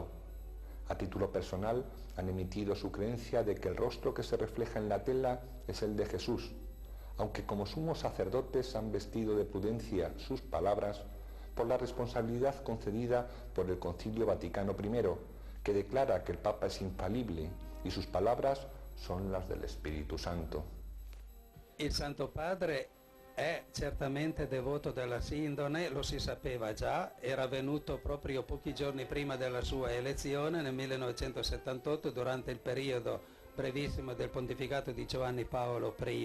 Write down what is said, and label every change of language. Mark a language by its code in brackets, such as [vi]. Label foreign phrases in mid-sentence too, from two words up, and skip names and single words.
[es] A título personal, han emitido su creencia de que el rostro que se refleja en la tela es el de Jesús, aunque como sumos sacerdotes han vestido de prudencia sus palabras por la responsabilidad concedida por el Concilio Vaticano I, que declara que el Papa es infalible y sus palabras son las del Espíritu Santo. [it] Il Santo Padre è certamente devoto della Sindone, lo si sapeva già, era venuto proprio pochi giorni prima della sua elezione nel 1978 durante il periodo brevissimo del pontificato di Giovanni Paolo I.